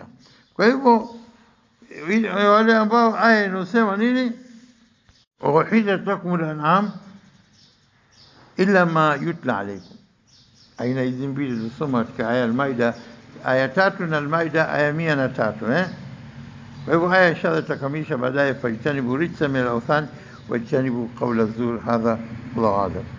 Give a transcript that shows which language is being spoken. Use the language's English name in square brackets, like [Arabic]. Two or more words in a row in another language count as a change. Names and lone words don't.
[Swahili] Kwa hivyo wale ambao aya inasema nini, [Arabic] وأحلت لكم الأنعام إلا ما يتلى عليكم, [Swahili] aina hizi mbili zilizosoma katika aya al-Maida, aya 3 na al-Maida aya 103. Kwa hivyo haya inshallah takamilisha baadaye, [Arabic] فاجتنبوا الرجس من الأوثان واجتنبوا قول الزور. هذا الله أعلم.